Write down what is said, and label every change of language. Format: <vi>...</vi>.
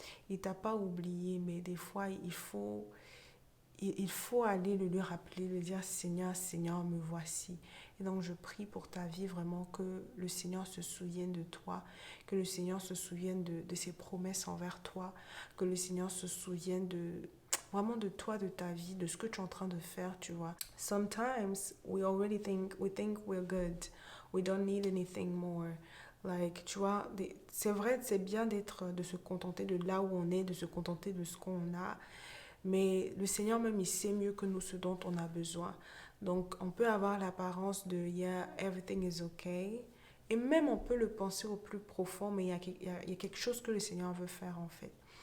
<fr>Il ne t'a pas oublié, mais des fois, il faut aller le lui rappeler, lui dire Seigneur, Seigneur, me voici. Et donc je prie pour ta vie vraiment que le Seigneur se souvienne de toi, que le Seigneur se souvienne de ses promesses envers toi, que le Seigneur se souvienne vraiment de toi, de ta vie, de ce que tu es en train de faire, tu vois.</fr> <en>Sometimes we already think we're good. We don't need anything more.</en> <fr>Like, tu vois, c'est vrai, c'est bien de se contenter de là où on est, de se contenter de ce qu'on a. Mais le Seigneur même, il sait mieux que nous ce dont on a besoin. Donc, on peut avoir l'apparence de</fr> <en>yeah, everything is okay.</en> <fr>Et même, on peut le penser au plus profond, mais il y a quelque chose que le Seigneur veut faire, en fait.</fr>